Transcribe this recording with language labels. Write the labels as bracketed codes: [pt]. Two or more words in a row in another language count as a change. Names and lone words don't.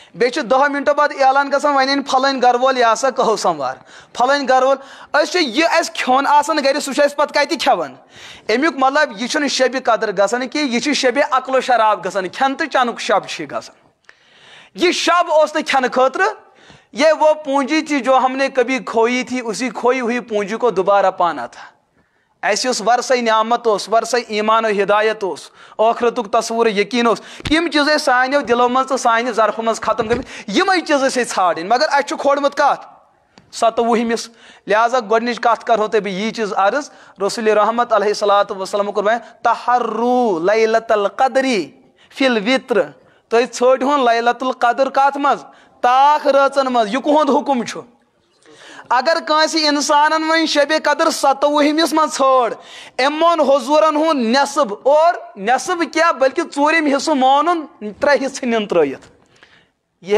[ks] چھِ 10 مِنٹو بعد اعلان گژھان وۄنۍ أنۍ پھلٲنۍ گرٕ وول یہِ ہسا کٔہو سموار پھلٲنۍ گرٕ وول أسۍ چھِ یہِ اَسہِ کھیوٚن آسان گرِ سُہ چھُ اَسہِ پتہٕ کتہِ کھٮ۪وان امیُک مطلب یہِ چھُنہٕ شبِ قدر گژھان کینٛہہ یہِ چھِ شبِ عقل و شراب گژھان کھٮ۪ن تہٕ چٮ۪نُک شب چھِ گژھان یہِ شب اوس نہٕ کھٮ۪نہٕ خٲطرٕ [ur] یہ وہ پونجی تھی جو ہم نے کبھی کھوئی تھی اسی کھوئی ہوئی پونجی کو دوبارہ پانا تھا [ks] اس ورثہ نعمت ورثہ ایمان و ہدایت آخرت تصور یقین تم چیز سانو دلو مز تو سانہ ظرف مز ختم گمت یمے چیز ژھانڈن مگر اس کھولمت کت 27 لہذا گۄڈنِچ کت کرو تہ بہ یہ چیز عرض رسول رحمت [ar] علیہ الصلوۃ والسلام [ks] کوٚر بیان [ar] تحروا لیلۃ القدر فی الوتر [ks] تُہۍ ژھٲنٛڈہون لیلۃ القدر کت مز تاک رٲژن مز یہ کُہُنٛد حکم چھُ اگر کٲنٛسہِ انسانن وۄنۍ شب قدر 27 مز ژھٲنٛڈ أمۍ مون حضوٗرن ہُنٛد نٮ۪صب اور نٮ۪صب کیٛاہ بلکہ ژوٗرِم حصہٕ مونُن 3 حصہٕ نِن ترٲیِتھ یہ